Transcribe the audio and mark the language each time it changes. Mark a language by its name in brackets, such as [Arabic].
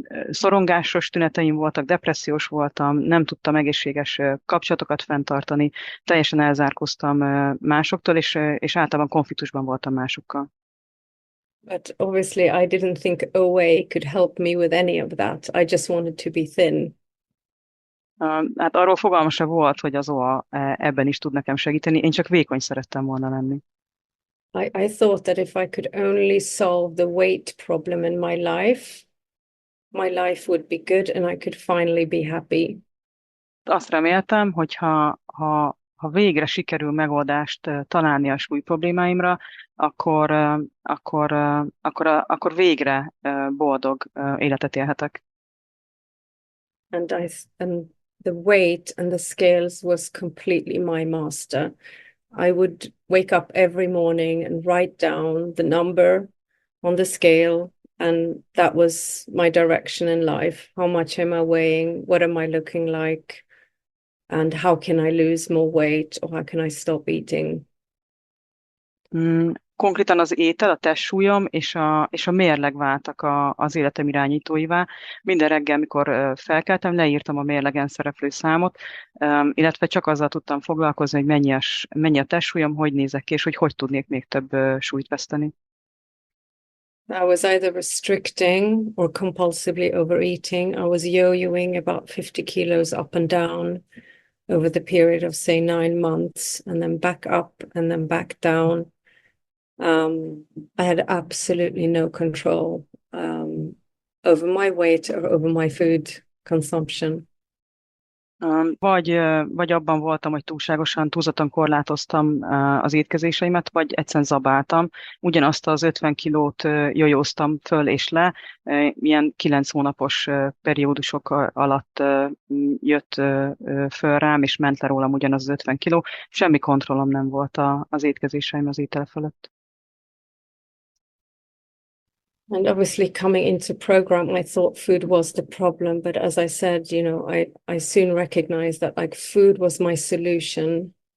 [Hungarian] Szorongásos tüneteim voltak, depressziós voltam, nem tudtam egészséges kapcsolatokat fenntartani, teljesen elzárkóztam másoktól, és általában konfliktusban voltam másokkal. [English] But obviously I didn't think OA could help me with any of that. I just wanted to be thin. [Hungarian] Hát arról fogalma se volt, hogy az OA ebben is tud nekem segíteni, én csak vékony szerettem volna lenni. [English] I thought that if I could only solve the weight problem in my life, my life would be good and I could finally be happy. [Hungarian] Azt reméltem, hogy ha végre sikerül megoldást találni a súly problémáimra, akkor végre boldog életet élhetek. [English] And the weight and the scales was completely my master. I would wake up every morning and write down the number on the scale, and that was my direction in life. How much am I weighing? What am I looking like? And how can I lose more weight, or how can I stop eating? [Hungarian] Konkrétan az étel, a testsúlyom és a mérleg váltak az életem irányítóivá. Minden reggel, mikor felkeltem, leírtam a mérlegen szereplő számot, illetve csak azzal tudtam foglalkozni, hogy mennyi a testsúlyom, hogy nézek ki, és hogy tudnék még több súlyt veszteni. [English] I was either restricting or compulsively overeating. I was yo-yoing about 50 kilos up and down over the period of, say, 9 months, and then back up and then back down. I had absolutely no control over my weight or over my food consumption. [Hungarian] Vagy abban voltam, hogy túlzottan korlátoztam az étkezéseimet, vagy egyszerűen zabáltam. Ugyanazt az 50 kilót jojóztam föl és le, ilyen 9 hónapos periódusok alatt jött föl rám, és ment le rólam ugyanaz az 50 kiló. Semmi kontrollom nem volt az étkezéseim az étel fölött. [English] And obviously coming into program, I thought food was the problem. But as I said, I soon recognized that like food was my solution.